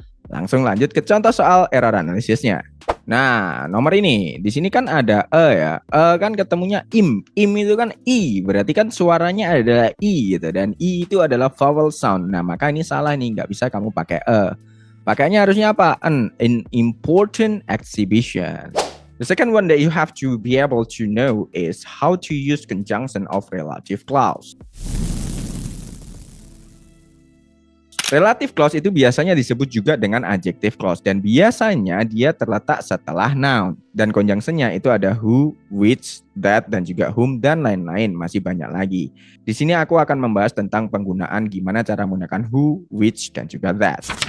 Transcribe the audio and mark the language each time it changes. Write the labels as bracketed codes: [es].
[id] Langsung lanjut ke contoh soal error analisisnya. Nah, nomor ini, di sini kan ada ya. Kan ketemunya im. Im itu kan i, berarti kan suaranya adalah i gitu. Dan i itu adalah vowel sound. Nah, maka ini salah nih, nggak bisa kamu pakai Pakainya harusnya apa? [en] An important exhibition. The second one that you have to be able to know is how to use conjunction of relative clause. [id] Relative clause itu biasanya disebut juga dengan adjective clause dan biasanya dia terletak setelah noun dan conjunctionnya itu ada who, which, that dan juga whom dan lain-lain, masih banyak lagi. Di sini aku akan membahas tentang penggunaan gimana cara menggunakan who, which dan juga that.